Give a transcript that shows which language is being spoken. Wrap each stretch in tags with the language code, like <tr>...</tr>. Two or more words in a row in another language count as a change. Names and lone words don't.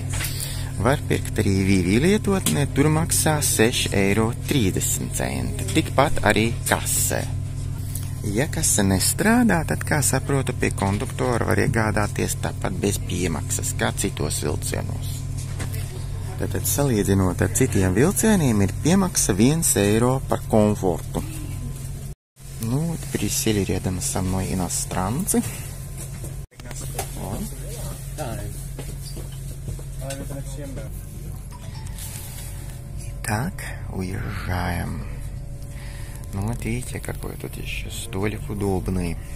<lv>Var pirkt arī Vivi lietotnē, tur maksā 6,30 eiro. Tikpat arī kasē. Ja kase nestrādā, tad, kā saprotu, pie konduktora var iegādāties tāpat bez piemaksas, kā citos vilcienos. Tātad, salīdzinot ar citiem vilcieniem, ir piemaksa 1 eiro par комфорту.</lv> <ru>Ну, присели рядом со мной иностранцы. Так, уезжаем. Ну, вот видите, какой тут еще столик удобный.</ru>